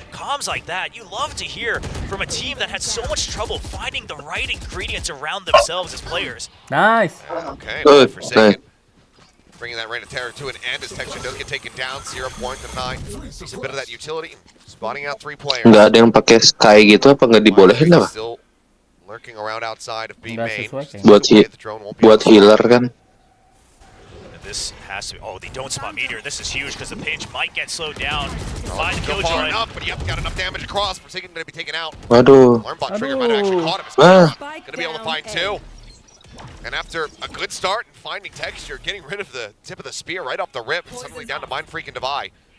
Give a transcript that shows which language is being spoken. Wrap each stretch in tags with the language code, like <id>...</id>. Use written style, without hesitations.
<en>Comms like that, you love to hear from a team that had so much trouble finding the right ingredients around themselves as players. Nice. Okay, well, Forsaken bringing that reign of terror to an end as Texture does get taken down. 0 point to 9. He's a bit of that utility, spotting out 3 players.</en> <id>Nggak ada yang pakai Sky gitu apa nggak dibolehin apa?</id> <en>Still lurking around outside of B main.</en> <id>Buat healer kan.</id> <en>This has to be, they don't spot Meteor. This is huge because the pinch might get slowed down by the Killjoy. But yep, got enough damage across. Forsaken going to be taken out.</en> <id>Waduh.</id> <en>Alarmbot trigger might have actually caught him. Going to be able to find 2. And after a good start and finding Texture, getting rid of the tip of the spear right off the rip, and suddenly down to Mind Freak and Devi.</en>